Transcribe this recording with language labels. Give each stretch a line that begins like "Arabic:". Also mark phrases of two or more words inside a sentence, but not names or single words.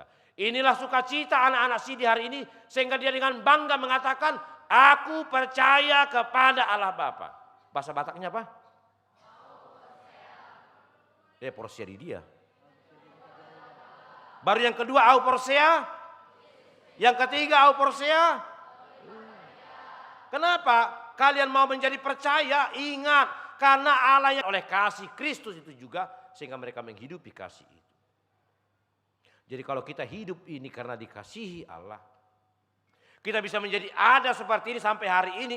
Indonesian: Inilah sukacita anak-anak Sidi hari ini sehingga dia dengan bangga mengatakan, aku percaya kepada Allah Bapa. Bahasa Bataknya apa?
Batak Toba: Porsia di dia.
Indonesian: Baru yang kedua
Batak Toba: au porsia.
Indonesian: Yang ketiga
Batak Toba: au porsia.
Indonesian: Kenapa? Kalian mau menjadi percaya, ingat. Karena Allah yang oleh kasih Kristus itu juga sehingga mereka menghidupi kasih itu. Jadi kalau kita hidup ini karena dikasihi Allah, kita bisa menjadi ada seperti ini sampai hari ini.